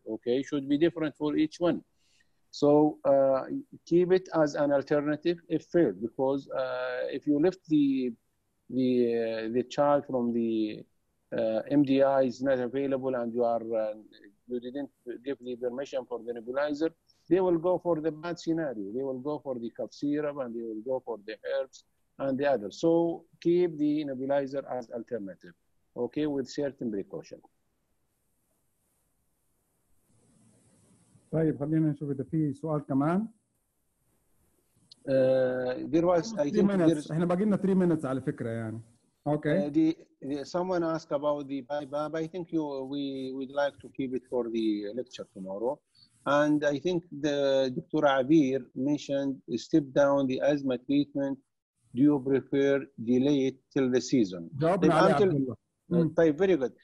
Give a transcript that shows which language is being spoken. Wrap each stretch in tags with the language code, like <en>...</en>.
<en>Okay, should be different for each one. So keep it as an alternative if failed, because if you lift the child from the MDI is not available and you didn't give the permission for the nebulizer, they will go for the bad scenario. They will go for the cough syrup and they will go for the herbs and the others. So keep the nebulizer as alternative, okay, with certain precaution.</en> <ar>طيب خلينا نشوف إذا في سؤال كمان.</ar> <en>There was, I think,</en> <ar>احنا باقي لنا</ar> <en>3 minutes</en> <ar>على فكرة يعني.</ar> <en>Okay. Someone asked about the BiBAB. I think we would like to keep it for the lecture tomorrow. And I think the Dr. Abir mentioned step down the asthma treatment. Do you prefer delay it till the season? Very good.</en>